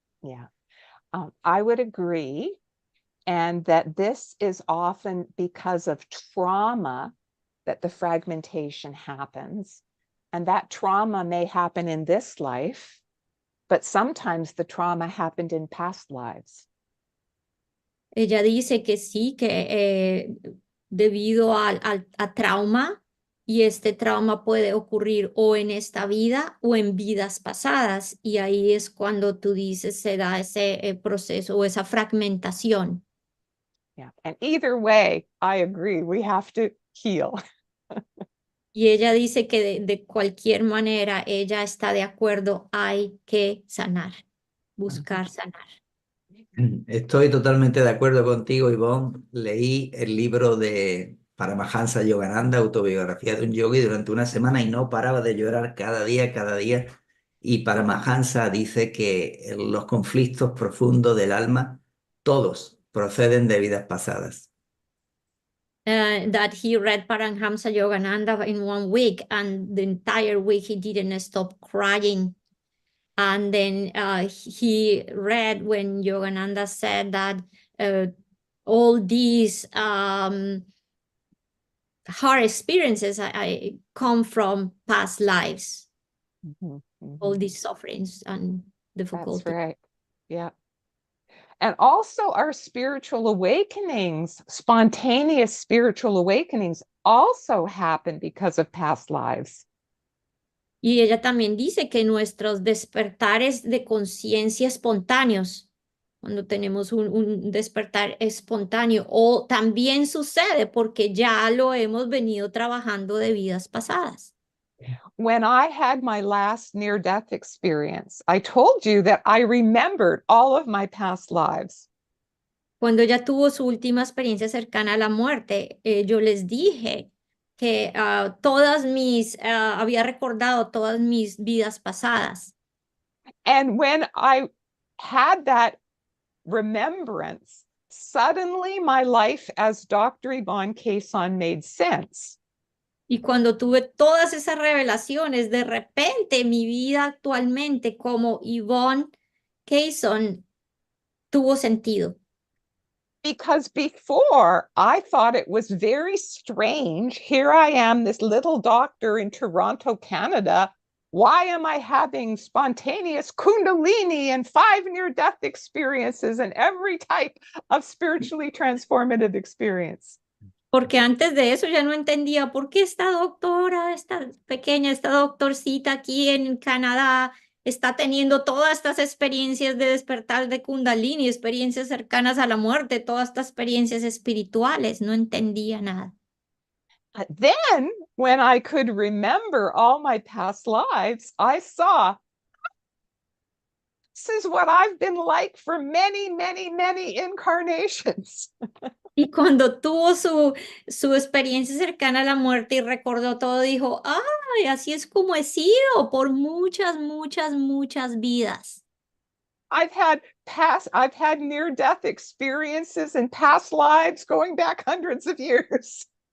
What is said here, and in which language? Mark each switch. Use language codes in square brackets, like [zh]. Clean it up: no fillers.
[en] Yeah, I would agree. And that this is often because of trauma that the fragmentation happens. And that trauma may happen in this life, but sometimes the trauma happened in past lives. [es] Ella dice que sí, que debido a trauma, y este trauma puede ocurrir o en esta vida o en vidas pasadas, y ahí es cuando tú dices se da ese proceso o esa fragmentación. [en] Yeah, and either way, I agree, we have to heal. [es] Y ella dice que de cualquier manera ella está de acuerdo, hay que sanar, buscar sanar. Estoy totalmente de acuerdo contigo, Yvonne. Leí el libro de Paramahansa Yogananda, autobiografía de un yogi, durante una semana y no paraba de llorar cada día, cada día. Y Paramahansa dice que los conflictos profundos del alma, todos proceden de vidas pasadas. [en] That he read Paramahansa Yogananda in 1 week, and the entire week he didn't stop crying. And then he read when Yogananda said that all these hard experiences I come from past lives, all these sufferings and difficulties. That's right. Yeah. And also our spiritual awakenings, spontaneous spiritual awakenings, also happen because of past lives. [es] Y ella también dice que nuestros despertares de conciencia espontáneos, cuando tenemos un despertar espontáneo, o también sucede porque ya lo hemos venido trabajando de vidas pasadas. [en] When I had my last near-death experience, I told you that I remembered all of my past lives. [es] Cuando ella tuvo su última experiencia cercana a la muerte, yo les dije que había recordado todas mis vidas pasadas. [en] And when I had that remembrance, suddenly my life as Dr. Yvonne Kasson made sense. [es] Y cuando tuve todas esas revelaciones, de repente mi vida actualmente como Yvonne Kasson tuvo sentido. [en] Because before I thought it was very strange. Here I am, this little doctor in Toronto, Canada. Why am I having spontaneous Kundalini and 5 near-death experiences and every type of spiritually transformative experience? [es] Porque antes de eso ya no entendía por qué esta doctora, esta pequeña, esta doctorcita aquí en Canadá está teniendo todas estas experiencias de despertar de Kundalini, experiencias cercanas a la muerte, todas estas experiencias espirituales. No entendía nada. [en] Then, when I could remember all my past lives, I saw this is what I've been like for many, many, many incarnations. [es] Y cuando tuvo su experiencia cercana a la muerte y recordó todo, dijo, ay, así es como he sido por muchas, muchas, muchas vidas. [en] I've had near-death experiences in past lives going back hundreds of years.